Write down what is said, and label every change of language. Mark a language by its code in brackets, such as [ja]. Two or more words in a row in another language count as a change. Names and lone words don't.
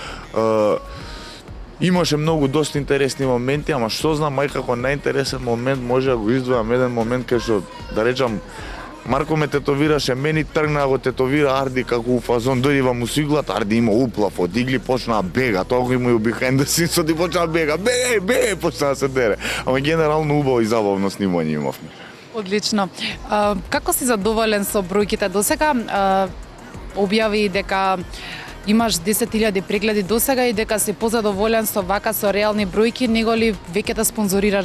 [mk] Имаше многу доста интересни моменти, ама што знам, како најинтересен момент може да го издвојам еден момент кај што, да речам, Марко ме тетовираше, мени тргна го тетовира Арди како у фазон, дојди во мусиглат, Арди има уплав од игли, почна бега, тоа го има и у [en] behind the scenes, [mk] ти почна бега, беге, почна да се дере. Ама генерално убаво и забавно снимање имавме. Одлично. Како си задоволен со бројките досега? Објави дека имаш 10.000 прегледи досега и дека си позадоволен со реални бројки, него ли веќе да спонзорираш?